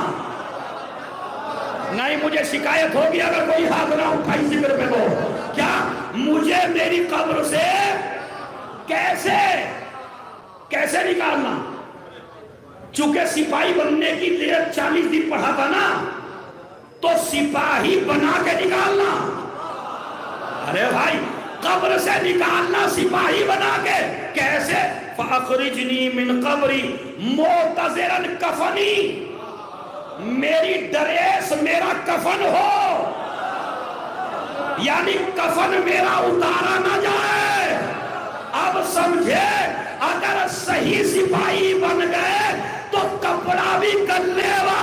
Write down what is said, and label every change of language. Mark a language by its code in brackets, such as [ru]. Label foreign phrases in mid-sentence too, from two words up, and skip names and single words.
[ur] نہیں مجھے شکایت ہوگی اگر کوئی ہاتھ نہ اٹھائی ذکر پہ تو، کیا مجھے میری قبر سے کیسے نکالنا؟ چونکہ سپاہی بننے کی لیے 40 دن پڑھا تھا نا، تو سپاہی بنا کے نکالنا۔ ارے بھائی قبر سے نکالنا سپاہی بنا کے کیسے؟ [ar] فاخرجنی من قبری معتذرا کفنی، [ur] میری ڈریس میرا کفن ہو، یعنی کفن میرا اتارا نہ جائے۔ اب سمجھے اگر صحیح سپاہی بن گئے تو کپڑا بھی گلے